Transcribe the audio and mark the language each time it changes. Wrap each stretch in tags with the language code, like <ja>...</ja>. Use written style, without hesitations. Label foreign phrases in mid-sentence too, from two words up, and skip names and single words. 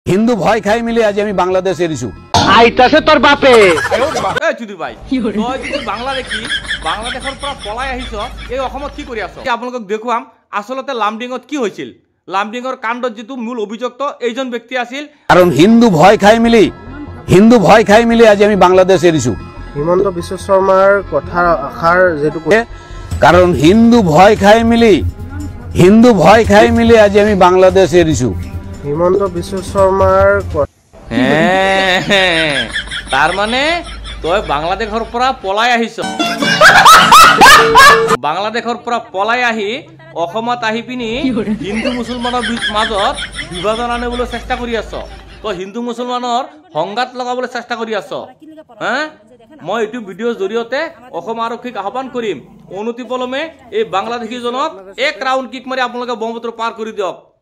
<bn>হিন্দু ভয় খাই মিলে আজ আমি বাংলাদেশের ইস্যু আইতাছে তোর বাপে</bn> <as>এই চুদি ভাই তই যদি বাংলা দেখি বাংলাদেশৰ পৰা পলাই আহিছ এই অসমত কি কৰি আছ আপোনালোকক দেখুৱাম আসলতে লামডিঙত কি হৈছিল লামডিঙৰ কাণ্ডত যেটো মূল অভিযুক্ত এইজন ব্যক্তি আছিল</as> <bn>কারণ হিন্দু ভয় খাই মিলে আজ আমি বাংলাদেশের ইস্যু হিমন্ত বিশ্ব শর্মার কথা আশার যেটো কারণ হিন্দু ভয় খাই মিলে আজ আমি বাংলাদেশের ইস্যু হিমন্ত বিশ্ব শর্মার</bn> <as>তাৰ মানে তই বাংলাদেশৰ পৰা পলাই আহিছ বাংলাদেশৰ পৰা পলাই আহি অসমত আহি পিনি হিন্দু মুছলমানৰ মাজত বিভাজন আনিবলৈ চেষ্টা কৰি আছ তই হিন্দু মুছলমানৰ সংঘাত লগাবলৈ চেষ্টা কৰি আছ মই এইটো ভিডিঅ'ৰ জৰিয়তে অসম আৰক্ষীক আহ্বান কৰিম অনতিপলমে এই বাংলাদেশীজনক এক ৰাউণ্ড কিক মাৰি আপোনালোকে ব্ৰহ্মপুত্ৰ পাৰ কৰি দিয়ক</as>